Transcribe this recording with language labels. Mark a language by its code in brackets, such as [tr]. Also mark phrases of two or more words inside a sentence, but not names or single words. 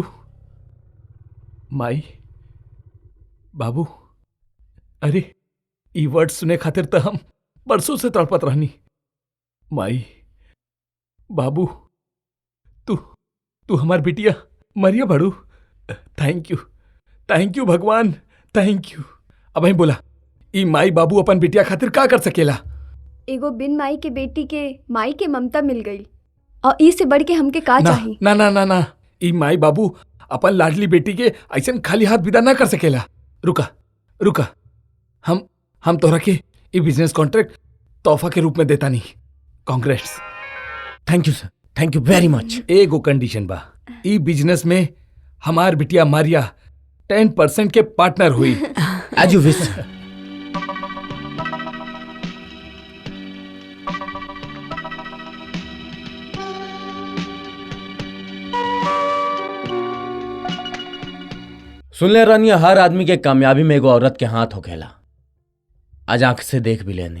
[bho] माई बाबू, अरे ई वर्ड सुने खातिर तो हम बरसों से तड़पत रहनी। माई बाबू, तू हमार बिटिया मरिया बड़ू। [en] thank you भगवान, thank you। [bho] अब ही बोला, ई माई बाबू अपन बिटिया खातिर का कर सकेला? एगो बिन माई के बेटी के माई के ममता मिल गई, और ई से बढ़ के हमके का चाही? ना ना ना ना, ई माई बाबू अपन लाडली बेटी के ऐसन खाली हाथ विदा ना कर सकेला। रुका, हम तोहरा के ई [en] business contract [bho] तोहफा के रूप में देता नहीं। कांग्रेट्स। [en] thank you sir, thank you very much. [bho] एगो कंडीशन बा, ई बिजनेस में हमार बिटिया मारिया 10% के पार्टनर हुई। [en] as you wish. [bho] सुन ले रानी, हर आदमी के कामयाबी में एगो औरत के हाथ होखेला। आज आंख से देख भी लेनी।